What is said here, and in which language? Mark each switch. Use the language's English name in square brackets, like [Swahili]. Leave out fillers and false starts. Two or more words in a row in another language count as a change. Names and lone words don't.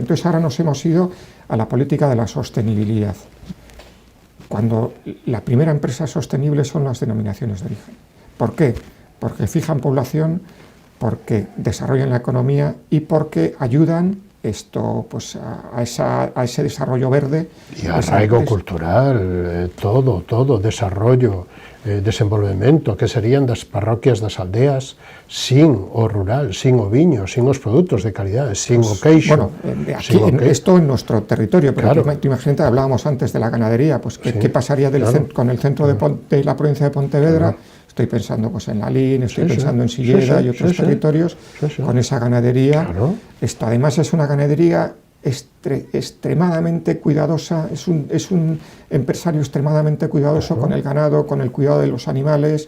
[Spanish] Entonces ahora nos hemos ido a la política de la sostenibilidad, cuando la primera empresa sostenible son las denominaciones de origen. ¿Por qué? Porque fijan población, porque desarrollan la economía y porque ayudan pues, a ese desarrollo verde. Y arraigo cultural, [Galician] todo, desarrollo, desenvolvemento, que serían das parroquias das aldeas sin o rural, sin o viño, sin os produtos de calidad, sin o queixo. [Spanish] Bueno, aquí, esto en nuestro territorio, pero claro. Imagínate, hablábamos antes de la ganadería, pues ¿qué pasaría con el centro de la provincia de Pontevedra? Estoy pensando pues, en Lalín, estoy pensando en Silleda y otros territorios, con esa ganadería. Esto además es una ganadería extremadamente cuidadosa, es un empresario extremadamente cuidadoso con el ganado, con el cuidado de los animales.